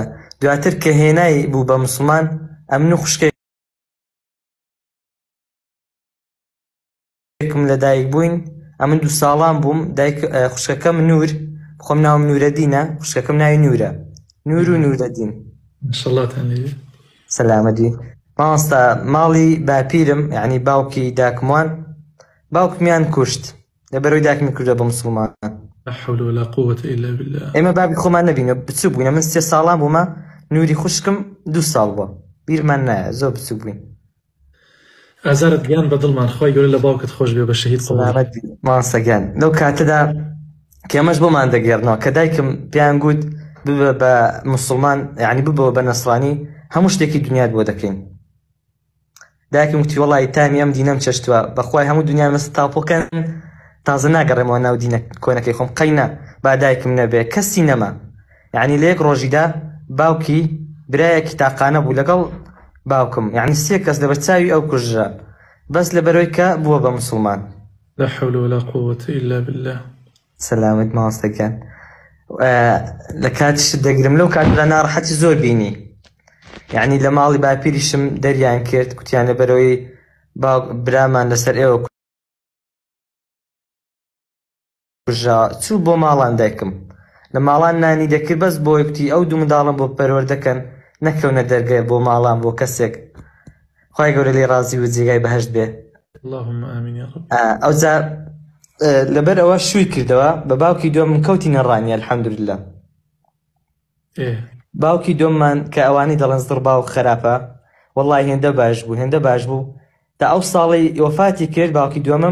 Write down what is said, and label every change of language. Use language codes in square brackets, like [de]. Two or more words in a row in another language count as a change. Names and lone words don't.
[ckb] دواتر کە هێنای بوو بە موسڵمان، ئەمن و خوشکێکم لە دایک بووین، ئەمن 2 ساڵان بووم، خوشکەکەم نور، خۆم ناوم نورەدینە، خوشکەکەم ناوی نورە، نور و نورەدین. ماشەڵڵاتان لێوی. سەلامەتی. مامۆستا ماڵی باپیرم، یعنی باوکی داکموان، باوکمیان کوشت لەبەرەوەی داکمی کردووە بە موسڵمان. [ar] لا حول ولا قوة إلا بالله. [ckb] ئێمە بابی خۆمان نەبینە، بچوو بووینە، من 3 ساڵان بوومە، نوری خوشکم 2 ساڵ بووە، بیرمان نایە، زۆر بچوو بووین. ئازارت گیان بە دڵمان، خوای گەورە لە باوکت خۆش بێ، بە شەهید سەلامەت مامۆستا گیان. لەو کاتەدا کە ئێمەش بۆمان دەگەڕنەوە کە دایکم پێیان گوت ببە بە موسڵمان، یعنی ببەوە بە نەسڕانی، هەموو شتێکی دنیات بۆ دەکەین. دایکم گوتی وەڵی تامی ئەم دینەم چەشتووە، بەخوای هەموو دنیا مەست تاپۆکەن، تازە ناگەڕێمەوە ناو دینە کۆنەکەی خۆم، قەینا با دایکم نەبێ کەسی نەما. یعنی لە یەک ڕۆژیدا باوکی برایەکی تاقانە بوو لەگەڵ باوکم، یعنی 3 کەس لەبەر چاوی ئەو کوژرا، بەس لەبەرەوەی کە بووە بە موسڵمان. [ar] لا حول ولا قوة إلا بالله. [ckb] سەلامەت مامۆستا گیان. لە کاتیش دەگرم، لەو کاتدا ناڕەحەتی زۆر بینی، یعنی لە ماڵی باپیریشم دەریان کرد، گوتیان لەبەرەوەی برامان لەسەر ئێوە کوژا، چوو بۆ ماڵان دایکم، لە ماڵان نانی دەکرد، بەس بۆ یەکتی ئەو دوو منداڵم بۆ پەروەر دەکەن، نەکەونە دەرگای بۆ ماڵان بۆ کەسێک، خوای گەورە لێ ڕازی و جێگای بەهەشت بێ. [ar] اللهم آمين يا رب. [ckb] ئەوجا لەبەر ئەوە شووی کردەوە، بە باوکی دووەم کەوتی نەڕانیە، الحەمدولیلا. باوکی دووەممان کە ئەوانەی دەڵێن زڕ باوک خراپە، وەڵڵی هێندە باش بوو، هێندە باش بوو، تا ئەو ساڵی وەفاتی کرد باوکی دووەمم.